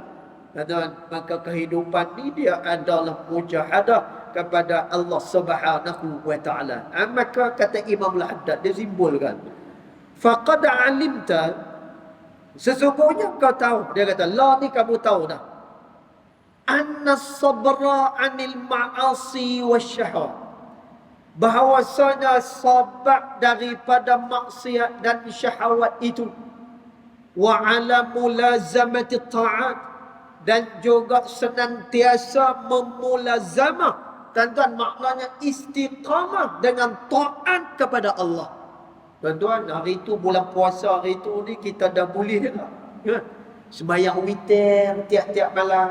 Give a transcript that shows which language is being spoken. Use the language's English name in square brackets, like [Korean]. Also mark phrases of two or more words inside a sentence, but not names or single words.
[Malay] Dan maka kehidupan ni dia adalah mujahadah kepada Allah [Arabic] سبحانه وتعالى. [Malay] Maka kata Imam Al-Haddad, dia simbolkan, [Arabic] فقد علمت, [Malay] sesungguhnya kau tahu. Dia kata, la ni kamu tahu dah, [Arabic] أن الصبر عن المعاصي والشهوات, [Malay] bahawasanya sabar daripada maksiat dan syahwat itu, [Arabic] وعلى ملازمة الطاعات, [Malay] dan juga senantiasa memulazamah. Tuan-tuan, maknanya istiqamah dengan taat kepada Allah. Tuan-tuan, hari itu bulan puasa, hari itu ni kita dah boleh dah sembahyang witir tiap-tiap malam.